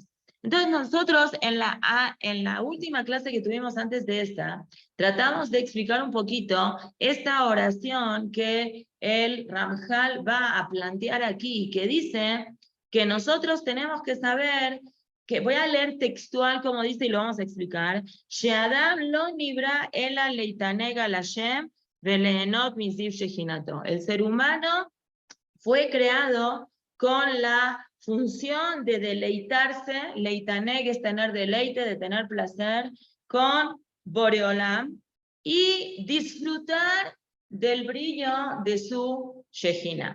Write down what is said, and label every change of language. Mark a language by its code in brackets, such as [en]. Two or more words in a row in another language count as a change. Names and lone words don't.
[es] Entonces nosotros en la última clase que tuvimos antes de esta, tratamos de explicar un poquito esta oración que el Ramjal va a plantear aquí, que dice que nosotros tenemos que saber, que voy a leer textual como dice y lo vamos a explicar, [he] שהאדם לא נברא אלא להתענג על ה' ולהנות מזיו שכינתו. [es] El ser humano fue creado con la función de deleitarse, leitaneg es tener deleite, de tener placer, con Boreolam, y disfrutar del brillo de su Shejina.